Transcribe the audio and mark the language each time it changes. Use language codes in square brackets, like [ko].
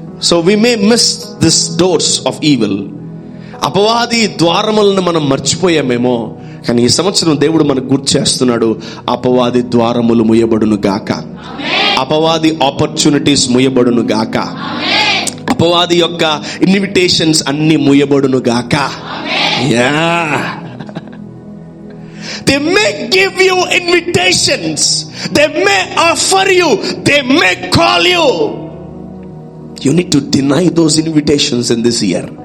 [en] So we may miss this doors of evil. [te] అపవాది ద్వారములను మనం మర్చిపోయామేమో, కానీ ఈ సంవత్సరం దేవుడు మనకు గుర్తు చేస్తున్నాడు. అపవాది ద్వారములు ముయ్యబడును గాక. అపవాది ఆపర్చునిటీస్ ముయ్యబడును గాక. అపవాది యొక్క ఇన్విటేషన్స్ అన్ని ముయ్యబడును గాక. Yeah. [en] They may give you invitations, they may offer you, they may call you. You need to deny those invitations in this year.